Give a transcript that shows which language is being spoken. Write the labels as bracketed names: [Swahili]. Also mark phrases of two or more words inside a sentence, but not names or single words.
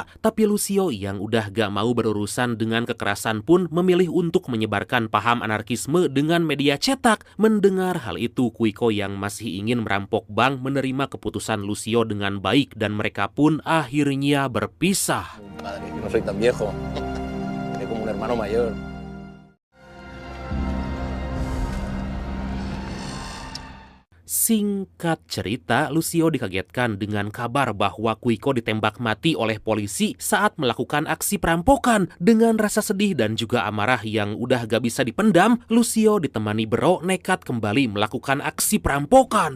[Indonesian] Tapi Lucio yang udah gak mau berurusan dengan kekerasan pun memilih untuk menyebarkan paham anarkisme dengan media cetak. Mendengar hal itu, Quico yang masih ingin merampok bank menerima keputusan Lucio dengan baik dan mereka pun akhirnya berpisah. [Spanish] Padre, yo no soy tan viejo. Soy como un hermano mayor. [Indonesian] Singkat cerita, Lucio dikagetkan dengan kabar bahwa Quico ditembak mati oleh polisi saat melakukan aksi perampokan. Dengan rasa sedih dan juga amarah yang udah gak bisa dipendam, Lucio ditemani Bro nekat kembali melakukan aksi perampokan.